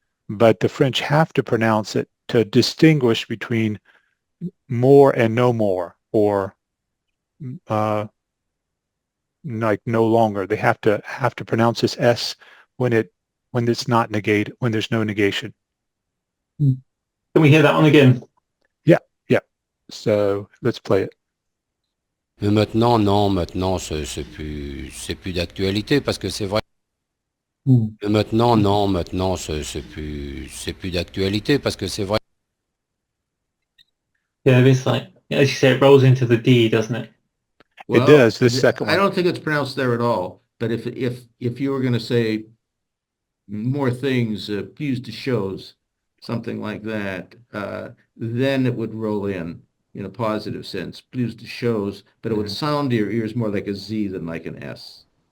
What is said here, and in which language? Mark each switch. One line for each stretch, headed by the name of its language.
English: But the French have to pronounce it to distinguish between more and no more, or like no longer. They have to pronounce this S when it's not negated, when there's no negation. Can we hear that one again? Yeah. So let's play it.
French: Mais maintenant, non, maintenant, c'est plus d'actualité parce que c'est vrai. Mais maintenant, non, maintenant, c'est plus d'actualité parce que c'est vrai.
English: Yeah, it's like, as you say, it rolls into the D, doesn't it? Well, it does. This second one. I don't think it's pronounced there at all. But if you were going to say more things, plus de choses, something like that, then it would roll in a positive sense, plus de choses, but it would sound to your ears more like a Z than like an S.